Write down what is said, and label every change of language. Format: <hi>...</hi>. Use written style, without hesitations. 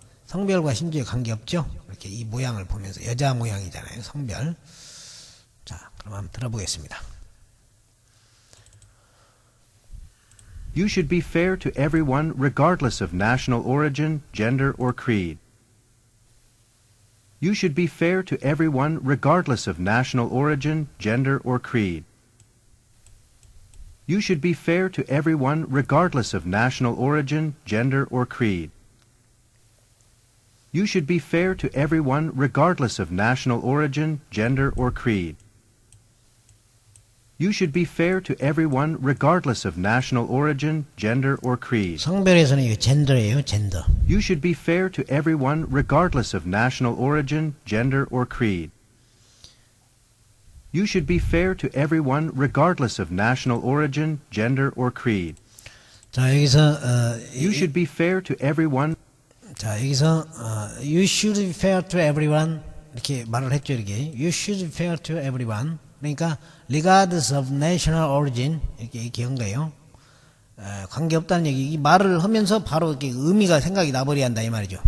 <ko>성별과 신주에 관계없죠. 이렇게 이 모양을 보면서 여자 모양이잖아요. 성별. 자, 그럼 한번 들어보겠습니다.</ko> <en>You should be fair to everyone regardless of national origin, gender, or creed. You should be fair to everyone regardless of national origin, gender, or creed. You should be fair to everyone regardless of national origin, gender, or creed. You should be fair to everyone regardless of national origin, gender, or creed. You should be fair to everyone regardless of national origin, gender, or creed.</en> <ko>성별에서는 이거 젠더예요. 젠더.</ko> <en>You should be fair to everyone regardless of national origin, gender, or creed. You should be fair to everyone regardless of national origin, gender, or creed.</en> <ko>자, 여기서</ko> <en>You should be fair to everyone.</en> <ko>자, 여기서</ko> <en>you should be fair to everyone</en> <ko>이렇게 말을 했죠. 이렇게</ko> <en>you should be fair to everyone.</en> <ko>그러니까</ko> <en>regardless of national origin</en> <ko>이렇게 한 거예요. 관계없다는 얘기. 이 말을 하면서 바로 이렇게 의미가 생각이 나버려야 한다 이 말이죠.</ko>